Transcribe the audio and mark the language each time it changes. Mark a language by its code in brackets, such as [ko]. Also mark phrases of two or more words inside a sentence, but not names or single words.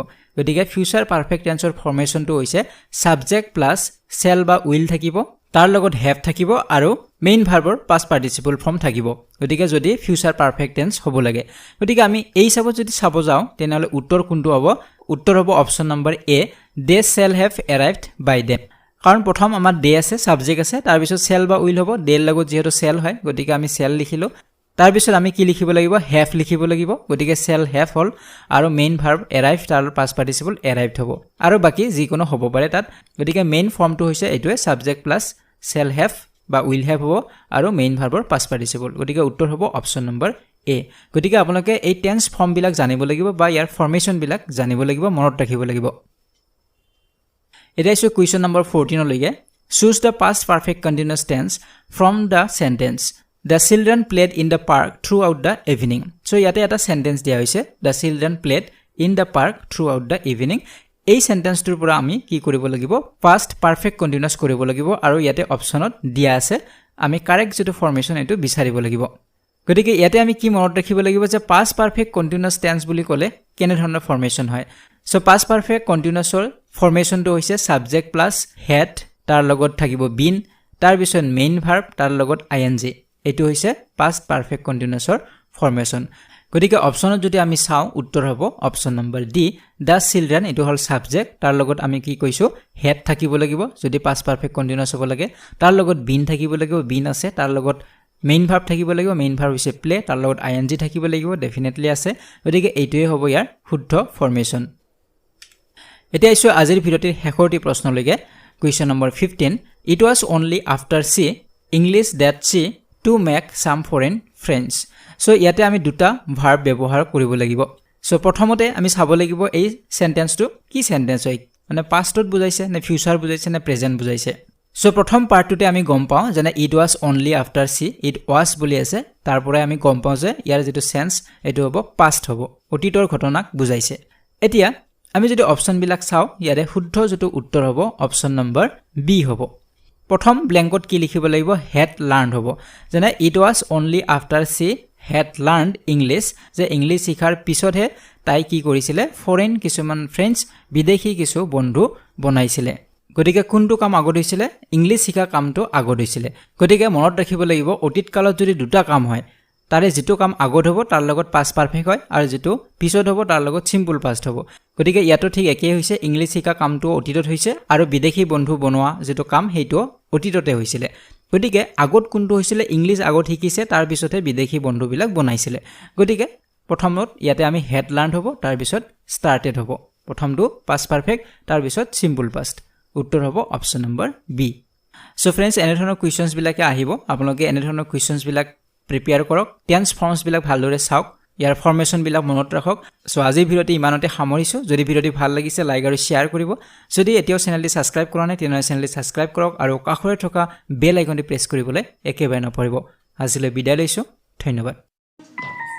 [as] গতিকে [en] future perfect tenseৰ formationটো [as] হৈছে [en] subject plus shall [as] বা উইল থাকিব তাৰ লগত হ্যাভ থাকিব আৰু [en] main verbৰ past participle form [as] থাকিব গতিকে যদি [en] future perfect tense [as] হ'ব লাগে গতিকে আমি এই হিচাপত যদি চাব যাও তেনেহলে উত্তৰ কোনটো হ'ব উত্তৰ হ'ব [en] option number A they shall have arrived by them [as] কাৰণ প্ৰথম আমাৰ দে আছে সাবজেক্ট আছে তাৰ পিছত সেল বা উইল হ'ব দেৰ লগত যেহেতু সেল হয় গতিকে আমি সেল লিখিলো তাৰ পিছত আমি কি লিখিব লাগিব হ্যাভ লিখিব লাগিব গতিকে [en] shall have [as] হল আৰু [en] main verb arrive [as] তাৰ [en] past participle arrived [as] হ'ব আৰু বাকি যি কোনো হ'ব পাৰে তাত গতিকে [en] main formটো [as] হৈছে এটোৱে [en] subject plus shall have [as] বা [en] will have [as] হ'ব আৰু [en] main verbৰ past participle [as] গতিকে উত্তৰ হ'ব [en] option number A [as] গতিকে আপোনালোকে এই [en] tense form [as] বিলাক জানিব লাগিব বা ইয়াৰ ফৰ্মেশন বিলাক জানিব লাগিব মনত ৰাখিব লাগিব এটা ইছু [en] question number [as] 14 লৈকে [en] choose the past perfect continuous tense from the sentence the children played in the park throughout the evening [as] so ইয়াতে এটা সেন্টেন্স দিয়া হৈছে [en] the children played in the park throughout the evening [as] এই সেন্টেন্সটোৰ পৰা আমি কি কৰিব লাগিব [en] past perfect continuous [as] কৰিব লাগিব আৰু ইয়াতে অপচনত দিয়া আছে আমি কাৰেক্ট যেটো ফৰ্মেশন এটো বিচাৰিব লাগিব গতিকে ইয়াতে আমি কি মনত ৰাখিব লাগিব যে past [en] perfect continuous tense [as] বুলি ক'লে কেনে ধৰণৰ ফৰ্মেশন হয় so [en] past perfect continuousৰ [as] ফৰ্মেশনটো হৈছে [en] subject plus had [as] তাৰ লগত থাকিব been তাৰ পিছত [en] main verb [as] তাৰ লগত ing এটো হৈছে [en] past perfect continuousৰ [as] ফৰ্মেশন গতিকে অপচনত যদি আমি চাও উত্তৰ হ'ব [en] option number D the children [as] এটো হল সাবজেক্ট তাৰ লগত আমি কি কৈছো had থাকিব লাগিব যদি [en] past perfect continuous [as] হ'ব লাগে তাৰ লগত been থাকিব লাগিব been আছে তাৰ লগত [en] main verb [as] থাকিব লাগিব [en] main verb [as] হৈছে play তাৰ লগত ing থাকিব লাগিব ডেফিনেটলি আছে গতিকে এইটোৱে হ'ব ইয়াৰ শুদ্ধ ফৰ্মেশন এতিয়া ইছু আজিৰ ভিডিওটিৰ শেষৰটি প্ৰশ্নলৈকে [en] question number 15 it was only after she english that she to make some foreign friends [as] so ইয়াতে আমি দুটা ভার্ব ব্যৱহাৰ কৰিব লাগিব so প্ৰথমতে আমি চাব লাগিব এই সেন্টেন্সটো কি সেন্টেন্স হয় মানে পাষ্টত বুজাইছে নে ফিউচাৰ বুজাইছে নে প্ৰেজেন্ট বুজাইছে so প্ৰথম পাৰ্টটোতে আমি গম পাওঁ যে [en] it was only after she it was [as] বুলি আছে তাৰ পৰা আমি গম পাওঁ যে ইয়াৰ যেটো সেন্স এটো হ'ব পাষ্ট হ'ব অতীতৰ ঘটনাক বুজাইছে এতিয়া আমি যদি অপচন বিলাক চাও ইয়াৰে শুদ্ধ যেটো উত্তৰ হ'ব [en] option number B [as] হ'ব প্ৰথম ব্ল্যাঙ্কত কি লিখিব লাগিব [en] had learned [as] হ'ব যেনে [en] it was only after she had learned english [as] যে ইংলিশ শিখাৰ পিছতহে তাই কি কৰিছিলে ফৰেন কিছুমান ফ্ৰেন্ডছ বিদেশী কিছু বন্ধু বনাইছিলে গতিকে কোনটো কাম আগত হৈছিলে ইংলিশ শিকা কামটো আগত হৈছিলে গতিকে মনত ৰাখিব লাগিব অতীত কালত যদি দুটা কাম হয় তাৰে যেটো কাম আগত হ'ব তাৰ লগত [en] past perfect [as] হয় আৰু যেটো পিছত হ'ব তাৰ লগত [en] simple past [as] হ'ব গতিকে ইয়াতো ঠিক একেই হৈছে ইংলিশ শিকা কামটো অতীতত হৈছে আৰু বিদেশী বন্ধু বনোৱা যেটো কাম হেইটো অতীততে হৈছিল গতিকে আগত কোনটো হৈছিল ইংলিশ আগত শিকিছে তাৰ পিছতে বিদেশী বন্ধু বিলাক বনাইছিলে গতিকে প্ৰথমত ইয়াতে আমি [en] had learned [as] হ'ব তাৰ পিছত started হ'ব প্ৰথমটো [en] past perfect [as] তাৰ পিছত [en] simple past [as] উত্তৰ হ'ব [en] option number B [as] সো फ्रेंड्स এনে ধৰণৰ কোৱেশ্চনছ বিলাকে আহিব আপোনালোকে এনে ধৰণৰ কোৱেশ্চনছ বিলাক প্ৰিপেয়াৰ কৰক [en] tense forms [as] বিলাক ভালদৰে চাওক ইয়াৰ ফৰ্মেশন বিলাক মনত ৰাখক সো আজি ভিডিওটি ইমানতে সামৰিছো যদি ভিডিওটি ভাল লাগিছে লাইক আৰু শেয়াৰ কৰিব যদি এতিয়াও চেনেলটি সাবস্ক্ৰাইব কৰা নাই তেনে চেনেলটি সাবস্ক্ৰাইব কৰক আৰু কাষৰে থকা [en] bell iconটি [as] প্ৰেছ কৰিবলৈ একেবাৰে নপৰিব আজিলৈ বিদায় লৈছো ধন্যবাদ